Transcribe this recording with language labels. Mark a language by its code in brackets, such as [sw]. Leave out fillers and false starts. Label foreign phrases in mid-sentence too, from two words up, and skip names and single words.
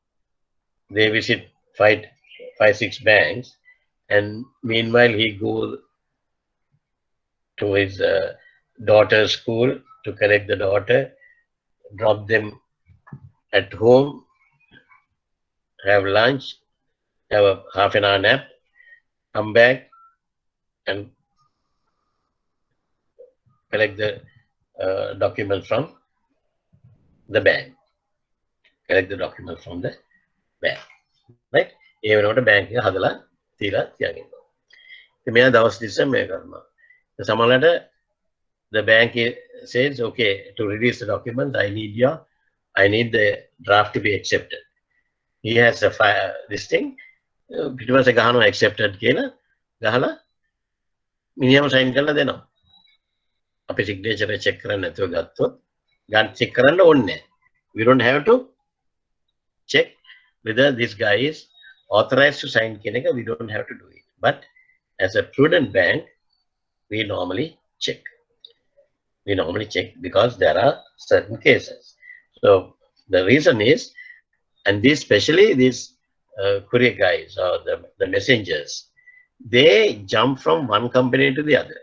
[en] They visit 5-6 banks, and meanwhile he goes to his daughter's school to collect the daughter, drop them at home, have lunch, have a half an hour nap, come back and collect the documents from the bank. Collect the documents from the bank. Right? [si] ඒ වෙනකොට බැංක් එක හදලා තියලා තියාගෙන ඉන්නවා. ඉතින් මෙයා දවස් 30 මේ කරනවා. [en] සමහරවිට the bank says, okay, to release the documents, I need the draft to be accepted. He has a this thing. [si] පිටිපස්සේ ගහනවා accepted කියලා ගහලා මිනිහම sign කරලා දෙනවා. අපි [en] signature check [si] කරන්න නැතුව ගත්තොත් check කරන්න ඕනේ නැහැ. [en] We don't have to check whether this guy is authorized to sign [si] කියන එක, [en] we don't have to do it. But as a prudent bank, we normally check. We normally check because there are certain cases. So the reason is, and these especially these courier guys or the messengers, they jump from one company to the other.